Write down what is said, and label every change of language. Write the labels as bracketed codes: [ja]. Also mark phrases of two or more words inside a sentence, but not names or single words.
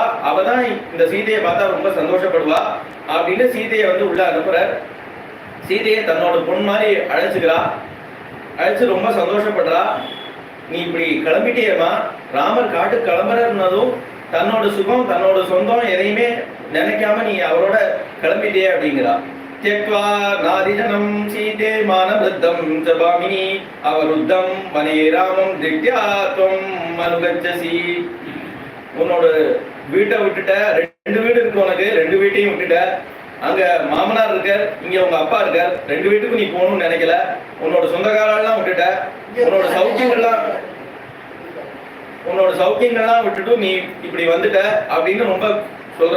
[ta] அவதான் இந்த சீதையை பார்த்தா ரொம்ப சந்தோஷப்படுவா அப்படின்னு சீதையை வந்து உள்ள அனுப்புறார். சீதையை தன்னோட பொண்ணு மாதிரி அழைச்சுக்கிறா. அழைச்சு ரொம்ப சந்தோஷப்படுறா. நீ இப்படி கிளம்பிட்டேமா, ராமர் காட்டுக்கு கிளம்புறதுனதும் தன்னோட சுகம் தன்னோட சொந்தம் எதையுமே நினைக்காம நீ அவரோட கிளம்பிட்டே அப்படிங்கிறா. [sa] त्यक्त्वा नादिजनं सीते मानवृद्धं च भामिनी अवरुद्धं वने रामं दिट्या त्वं अनुगच्छसि. [ta] உன்னோட வீட்டை விட்டுட்ட, 2 வீடு இருக்கு உனக்கு, 2 வீட்டையும் விட்டுட்ட. அங்க மாமனார் இருக்கார், இங்க உங்க அப்பா இருக்கார், 2 வீட்டுக்கும் நீ போகணும்னு நினைக்கல. உன்னோட சொந்தக்காரெல்லாம் விட்டுட்ட, உன்னோட சௌக்கியங்கள்லாம் விட்டுட்டு நீ இப்படி வந்துட்ட அப்படின்னு ரொம்ப சொல்றா.